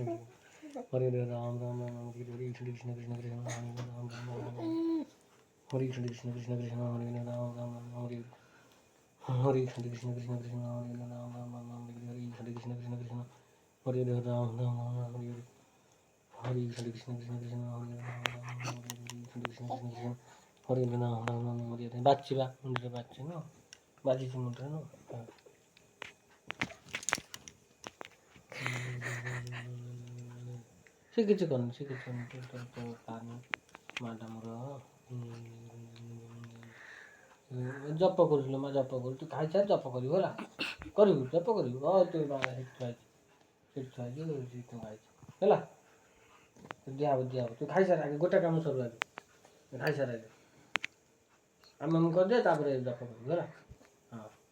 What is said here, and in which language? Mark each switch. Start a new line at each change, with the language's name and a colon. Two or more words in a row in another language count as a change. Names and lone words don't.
Sanskrit: हरे राम राम राम हरे कृष्ण कृष्ण कृष्ण हरे राम राम राम हरे कृष्ण कृष्ण कृष्ण कृष्ण हरे राम राम राम हरे कृष्ण कृष्ण कृष्ण कृष्ण हरे राम राम राम हरे कृष्ण कृष्ण कृष्ण कृष्ण हरे राम राम हरे कृष्ण कृष्ण कृष्ण कृष्ण हरे राम राम हरे कृष्ण कृष्ण कृष्ण हरे राम राम हरे
Odia: ବାଜିବା ମୁଣ୍ଡରେ ବାଜିଛି ନା ବାଜିଛି ମୁଣ୍ଡରେ ନା ସେ କିଛି କରୁନି ସେ କିଛି କରୁନି ପାନି ମାଟା ମୋର ଜପ କରୁଥିଲ ମା ଜପ କରୁ ତୁ ଖାଇସାର ଜପ କରିବୁ ହେଲା କରିବୁ ଜପ କରିବୁ ତୁ ସେଠି ଖାଇଛୁ ହେଲା ଦିଆହବ ତୁ ଖାଇସାର ଆଗେ ଗୋଟେ କାମ ସରୁ ଆଗେ ଖାଇସାର ଆଗେ ଆମେ ମୁଁ କରିଦିଏ ତାପରେ ଜପ କରିବୁ ହେଲା ହଁ